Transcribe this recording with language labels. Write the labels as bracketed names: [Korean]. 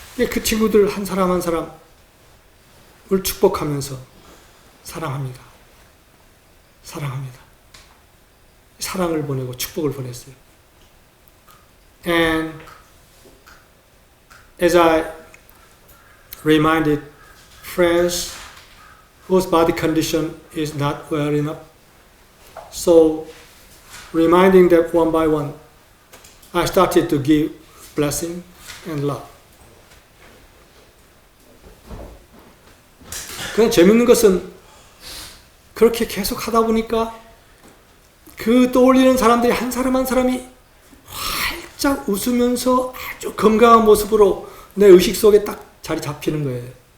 [Korean] 그 친구들 한 사람 한 사람을 축복하면서 사랑합니다. 사랑합니다. 사랑을 보내고 축복을 보냈어요. [English] And as I reminded friends whose body condition is not well enough, so reminding them one by one, I started to give blessing and love. [Korean] 그냥 재밌는 것은 그렇게 계속 하다 보니까 그 떠올리는 사람들이 한 사람 한 사람이 활짝 웃으면서 아주 건강한 모습으로 내 의식 속에 딱 자리 잡히는 거예요.